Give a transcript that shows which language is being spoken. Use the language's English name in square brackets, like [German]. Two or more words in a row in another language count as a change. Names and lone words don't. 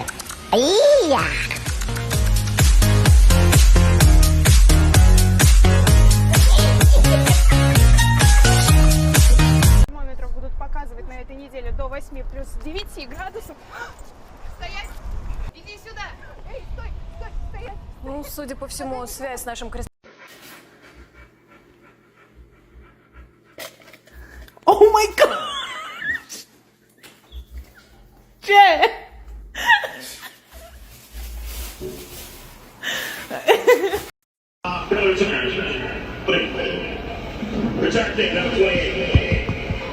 [Vietnamese] Ấy da. [Russian] Термометров будут показывать на этой неделе до 8 плюс 9 градусов. Стоять! Иди сюда! Эй, стой! Стой! Стоять! Ну, судя по всему, связь с нашим крестом. [English] Oh my god! Jay! Protecting the flame.